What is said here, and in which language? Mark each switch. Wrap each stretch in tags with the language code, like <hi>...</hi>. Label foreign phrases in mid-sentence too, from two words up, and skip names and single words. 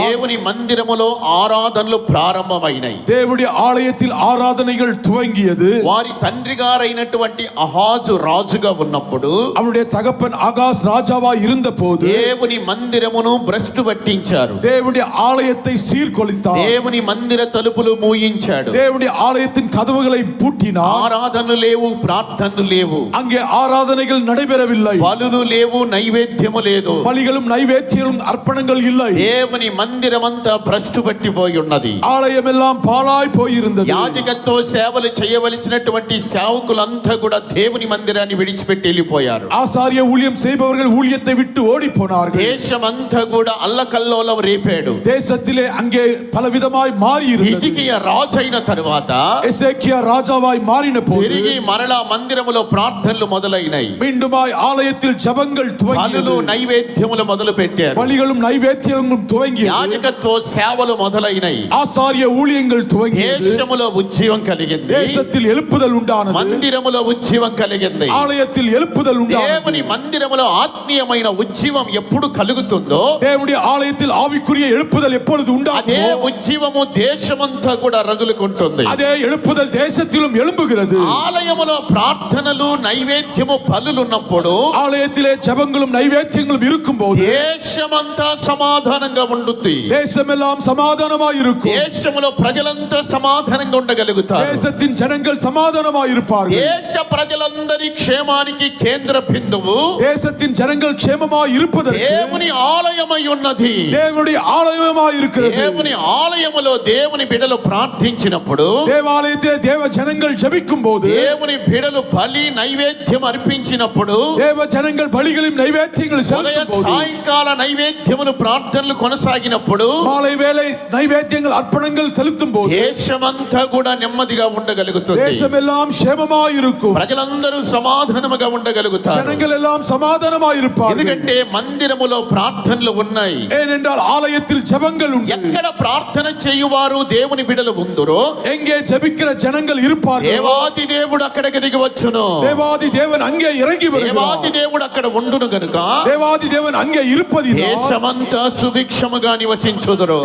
<te>దేవుని మందిరములో ఆరాధనలు ప్రారంభమైనవి.</te> <ta>தேவனுடைய ஆலயத்தில் ஆராதனைகள் துவங்கியது.</ta> <te>వారి తండ్రి గారైనటువంటి అహాజు రాజుగా ఉన్నప్పుడు</te> <ta>அவருடைய தகப்பன் ஆகாஸ் ராஜாவாய் இருந்தபோது</ta> <te>దేవుని మందిరమును భ్రష్టు పట్టించారు.</te> <ta>தேவனுடைய ஆலயத்தை சீர்குலைத்தார்.</ta> <te>దేవుని మందిర తలుపులు మూయించాడు.</te> <ta>தேவனுடைய ஆலயத்தின் கதவுகளை பூட்டினார்.</ta> <te>ఆరాధనలు లేవు, ప్రార్థనలు లేవు,</te> <ta>அங்கே ஆராதனைகள் நடைபெறவில்லை.</ta> <te>బలులు లేవు, నైవేద్యము లేదు.</te> <ta>பலிகளும் நைவேத்தியங்களும் அர்ப்பணங்கள் இல்லை.</ta> <te>దేవుని మందిరమంతా భ్రష్టు పట్టిపోయి ఉన్నది.</te> <ta>ஆலயம் எல்லாம் பாழாய் போயிருந்தது.</ta> <te>యాజకత్వ సేవలు చేయవలసినటువంటి సేవకులంతా కూడా దేవుని మందిరాన్ని విడిచిపెట్టి వెళ్ళిపోయారు.</te> <ta>ஆசாரிய ஊழியம் செய்பவர்கள் ஊழியத்தை விட்டு ஓடி போனார்கள்.</ta> <te>దేశమంతా కూడా అల్లకల్లోలం రేపాడు.</te> <ta>தேசத்திலே அங்கே பலவிதமாய் மாறி இருந்தது.</ta> <te>హిజ్కియా రాజు అయిన తరువాత</te> <ta>எசேக்கியா ராஜாவாய் மாறின போது</ta> <te>తిరిగి మరలా మందిరములో ప్రార్థనలు మొదలైనవి.</te> <ta>மீண்டுமாய் ஆலயத்தில் ஜெபங்கள்</ta> <te>బలులు</te> <ta>துவங்கியது.</ta> <te>నైవేద్యములు మొదలు పెట్టారు.</te> <ta>பலிகளும் நைவேத்தியங்களும் துவங்கியது.</ta> <te>యాజకత్వ సేవలు మొదలైనవి.</te> <ta>ஆசாரிய ஊழியங்கள் துவங்கியது.</ta> <te>దేశములో ఉజ్జీవం కలిగింది.</te> <ta>தேசத்தில் எழுப்புதல் உண்டானது.</ta> <te>మందిరములో ఉజ్జీవం కలిగింది.</te> <ta>ஆலயத்தில் எழுப்புதல் உண்டானது.</ta> <te>దేవుని మందిరములో ఆత్మీయమైన ఉజ్జీవం ఎప్పుడు కలుగుతుందో</te> <ta>தேவனுடைய ஆலயத்தில் ஆவிக்குரிய எழுப்புதல் எப்பொழுது</ta> <te>అదే</te> <ta>உண்டாகுமோ</ta> <te>ఉజ్జీవము దేశమంతా కూడా రగులుకుంటుంది.</te> <ta>அதே எழுப்புதல் தேசத்திலும் எழும்புகிறது.</ta> <te>ఆలయములో ప్రార్థనలు, నైవేద్యము, బలులు ఉన్నప్పుడు</te> <ta>ஆலயத்திலே ஜெபங்களும் நைவேத்தியங்களும் இருக்கும்போது</ta> <te>దేశమంతా సమాధానంగా ఉంటుంది.</te> <ta>தேசமெல்லாம் சமாதானமாய் இருக்கும்.</ta> <te>దేశములో ప్రజలంతా సమాధానంగా ఉండగలుగుతారు.</te> <ta>தேசத்தின் ஜனங்கள் சமாதானமாய் இருப்பார்கள்.</ta> <te>దేశ ప్రజలందరి క్షేమానికి కేంద్ర బిందువు</te> <ta>தேசத்தின் ஜனங்கள் క్షేమமாய் இருப்பதற்கு</ta> <te>దేవుని ఆలయమై ఉన్నది.</te> <ta>தேவனுடைய ஆலயமாய் இருக்கிறது.</ta> <te>దేవుని ఆలయములో దేవుని బిడలు ప్రార్థించినప్పుడు,</te> <ta>தேவாலயத்திலே தேவ ஜனங்கள் ஜெபிக்கும் போது</ta> <te>దేవుని బిడలు బలి నైవేద్యం అర్పించినప్పుడు,</te> <ta>தேவ ஜனங்கள் பலிகளையும் நைவேத்தியங்களை</ta> <te>ఉదయ</te> <ta>செலுத்தும் போது</ta> <te>సాయంకాల నైవేద్యములు ప్రార్థనలు కొనసాగినప్పుడు</te> <ta>மாலை வேளை நைவேத்தியங்கள் அர்ப்பணங்கள் செலுத்தும் போது</ta> <te>దేశమంతా కూడా నెమ్మదిగా ఉండగలుగుతుంది.</te> <ta>தேசமெல்லாம் క్షేమமாய் இருக்கும்.</ta> <te>ప్రజలందరూ సమాధానముగా ఉండగలుగుతారు.</te> <ta>ஜனங்கள் எல்லாம் சமாதானமாய் இருப்பார்கள்.</ta> <te>ఎందుకంటే మందిరములో ప్రార్థనలు ఉన్నాయి.</te> <ta>ஏனென்றால் ஆலயத்தில் ஜெபங்கள் உண்டு.</ta> <te>ఎక్కడ ప్రార్థన చేయువారు దేవుని బిడలు ఉందురో</te> <ta>எங்கே ஜெபிக்கிற ஜனங்கள் இருப்பார்கள்</ta> <te>దేవాది దేవుడు అక్కడికి దిగి వచ్చును.</te> <ta>தேவாதி தேவன் அங்கே இறங்கி வருகிறார்.</ta> <te>దేవాది దేవుడు అక్కడ ఉండును గనుక</te> <ta>தேவாதி தேவன் அங்கே இருப்பதினால்</ta> <te>దేశమంతా సుభిక్షముగా నివసించుదురు.</te>